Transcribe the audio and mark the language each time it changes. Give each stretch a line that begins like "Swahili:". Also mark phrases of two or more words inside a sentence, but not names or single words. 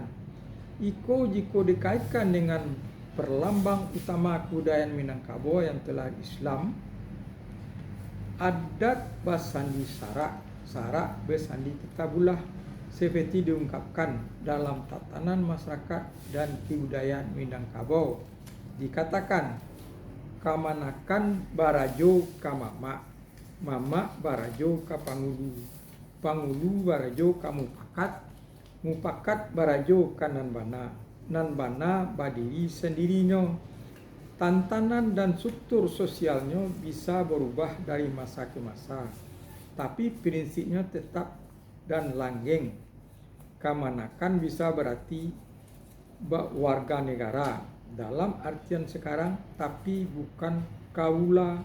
Indonesian: Iko jika dikaitkan dengan perlambang utama kebudayaan Minangkabau yang telah Islam,
Minangkabau: adat basandi sarak
Indonesian: bersandi kitabullah seperti diungkapkan dalam tatanan masyarakat dan kebudayaan Minangkabau.
Minangkabau: Dikatakan kamanakan barajo ka mama, mama barajo ka pangulu, pangulu barajo ka mupakat, mupakat barajo ka nanbana, nanbana badiri sendirinya.
Indonesian: Tantangan dan struktur sosialnya bisa berubah dari masa ke masa, tapi prinsipnya tetap dan langgeng. Kamanakan bisa berarti warga negara dalam artian sekarang, tapi bukan kaula.